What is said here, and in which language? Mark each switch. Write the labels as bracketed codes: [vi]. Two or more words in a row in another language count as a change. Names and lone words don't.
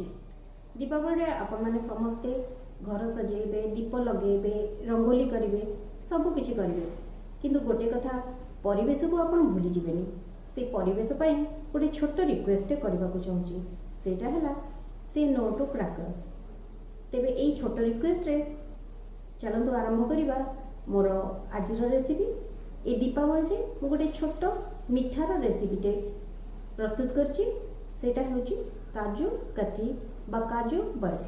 [or] ଦୀପାବଳୀ ଆପଣ ମାନେ ସମସ୍ତେ ଘର ସଜେବେ, ଦୀପ ଲଗେବେ, ରଙ୍ଗୋଲୀ କରେଙ୍ଗେ, ସବ କିଛି କରେଙ୍ଗେ, କିନ୍ତୁ ଗୋଟେ କଥା ପରିବେଶ କୋ ଆପଣ ଭୁଲି ଯିବେନି। ସେ ପରିବେଶ ପାଇଁ ଗୋଟେ ଛୋଟ ରିକ୍ୱେଷ୍ଟ କରିବା କୁ ଚାହୁଁଗୀ, ସେଟା ହେଲା ସେ [en] no to crackers. [or] ତେବେ ଏଇ ଛୋଟ ରିକ୍ୱେଷ୍ଟ ରେ ଚାଲନ୍ତୁ ଆରମ୍ଭ କରିବା ମୋର ଆଜିର ରେସିପି। ଏ ଦୀପାବଳୀ ମୁଁ ଗୋଟେ ଛୋଟ ମିଠାର ରେସିପିଟେ ପ୍ରସ୍ତୁତ କରୁଛି, ସେଟା ହେଉଛି କାଜୁ କତଲି ବା କାଜୁ ବରଫି।